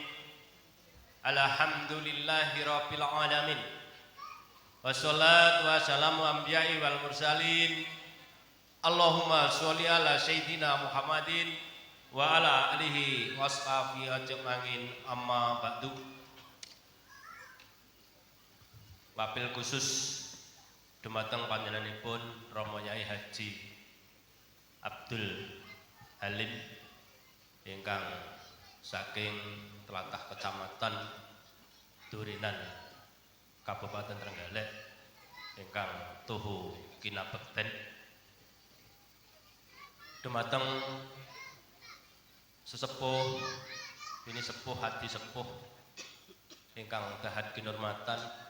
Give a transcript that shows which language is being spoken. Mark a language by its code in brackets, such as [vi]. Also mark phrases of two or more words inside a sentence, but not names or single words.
[ar] الحمد لله رب العالمين. والصلاة والسلام الأنبياء والمرسلين. اللهم صل على سيدنا محمد وعلى آله وصحبه أجمعين، أما بعد. وبالخصوص [jv] dumateng panjenenganipun Rama Yai Haji Abdul Halim ingkang saking tlatah Kecamatan Durinan Kabupaten Trenggalek ingkang tuhu kinabekten dumateng sesepuh ini sepuh hati sepuh ingkang dahat kinurmatan